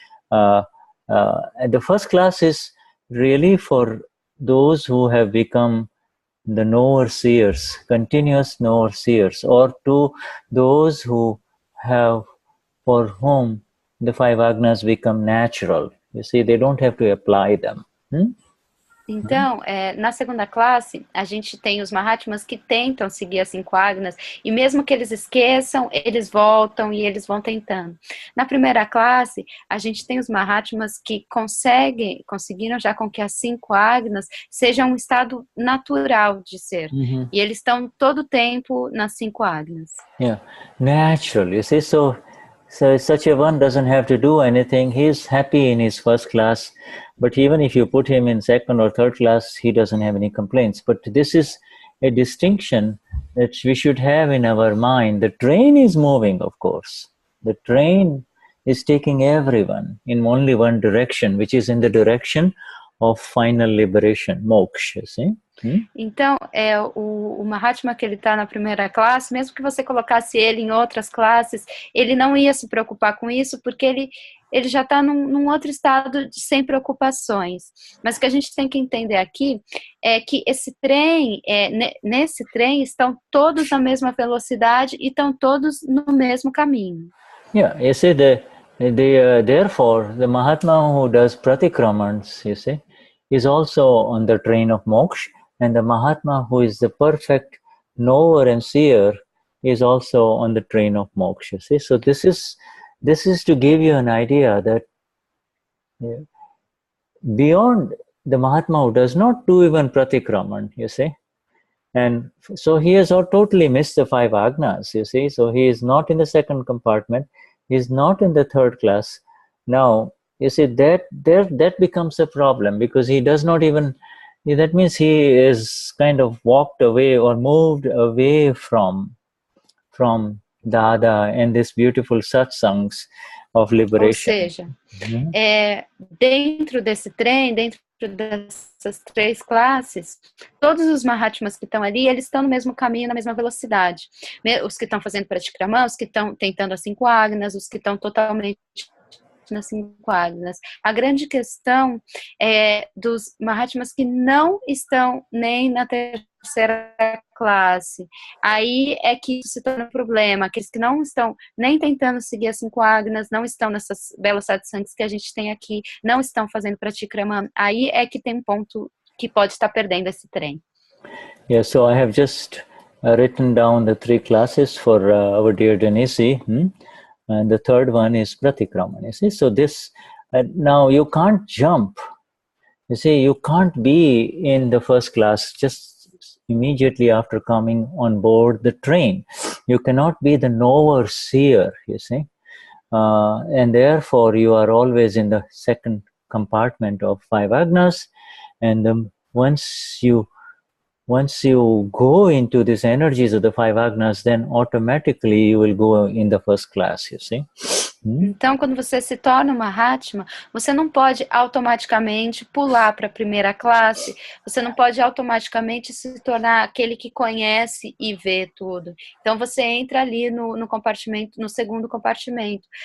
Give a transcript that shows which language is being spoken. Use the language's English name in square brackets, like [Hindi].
[English] And the first class is really for those who have become the knower-seers, continuous knower-seers, or to those who have, for whom the 5 agnas become natural. You see, they don't have to apply them. [Portuguese] Então, na segunda classe, a gente tem os Mahatmas que tentam seguir as 5 Agnas, e mesmo que eles esqueçam, eles voltam e eles vão tentando. Na primeira classe, a gente tem os Mahatmas que conseguiram já com que as 5 Agnas sejam um estado natural de ser. E eles estão todo o tempo nas 5 Agnas. [English] Yeah, natural. You see, so such a one doesn't have to do anything. He's happy in his first class, but even if you put him in second or third class, he doesn't have any complaints. But this is a distinction that we should have in our mind. The train is moving, of course. The train is taking everyone in only one direction, which is in the direction of final liberation, moksha, see? [Portuguese] Então, o Mahatma que ele está na primeira classe, mesmo que você colocasse ele em outras classes, ele não ia se preocupar com isso, porque ele já está num outro estado sem preocupações. Mas o que a gente tem que entender aqui é que esse trem, nesse trem, estão todos na mesma velocidade e estão todos no mesmo caminho. [English] Yeah, you see, therefore, the Mahatma who does pratikramans, you see, is also on the train of moksha, and the Mahatma who is the perfect knower and seer is also on the train of moksha. See, so this is to give you an idea that beyond the Mahatma who does not do even pratikraman, you see, and so he has totally missed the 5 agnas, you see, so he is not in the second compartment, he is not in the third class. Now, you see, that becomes a problem, because he does not even, that means he is kind of walked away or moved away from Dada and this beautiful satsangs of liberation. [Portuguese] Ou seja, dentro desse trem, dentro dessas 3 classes, todos os Mahatmas que estão ali, eles estão no mesmo caminho, na mesma velocidade. Os que estão fazendo pratikramam, os que estão tentando as 5 agnas, os que estão totalmente nas 5 agnas. A grande questão é dos Mahatmas que não estão nem na terceira classe. Aí é que isso se torna um problema. Aqueles que não estão nem tentando seguir as 5 agnas, não estão nessas belas satsangs que a gente tem aqui, não estão fazendo pratikramam. Aí é que tem um ponto que pode estar perdendo esse trem. [English] Yeah, so I have just written down the 3 classes for our dear Denize. And the third one is pratikraman. You see, so this now you can't jump. You see, you can't be in the first class just immediately after coming on board the train. You cannot be the knower seer. You see, and therefore you are always in the second compartment of 5 agnas. And once you go into these energies of the 5 agnas, then automatically you will go in the first class, you see. [Portuguese] Então, quando você se torna uma Mahatma, você não pode automaticamente pular para a primeira classe, você não pode automaticamente se tornar aquele que conhece e vê tudo. Então, você entra ali no compartimento, no segundo compartimento.